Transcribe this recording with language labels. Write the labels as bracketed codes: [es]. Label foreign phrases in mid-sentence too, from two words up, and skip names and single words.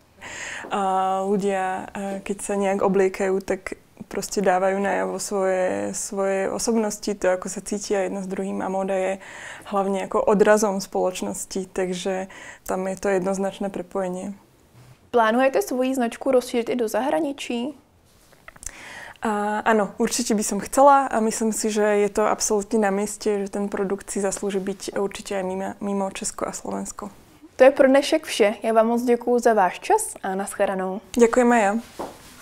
[sk] Ľudia, keď sa nejak obliekajú, tak proste dávajú najavo svoje osobnosti, to ako sa cítia jedno s druhým, a móda je hlavne ako odrazom spoločnosti, takže tam je to jednoznačné prepojenie. [cs] Plánujete svoji značku rozšířit i do zahraničí? [sk] Áno, určite by som chcela a myslím si, že je to absolútne na mieste, že ten produkt si zaslúži byť určite aj mimo Česko a Slovensko. [cs] To je pro dnešek vše. Já vám moc děkuju za váš čas a nashledanou. [sk] Ďakujem aj ja.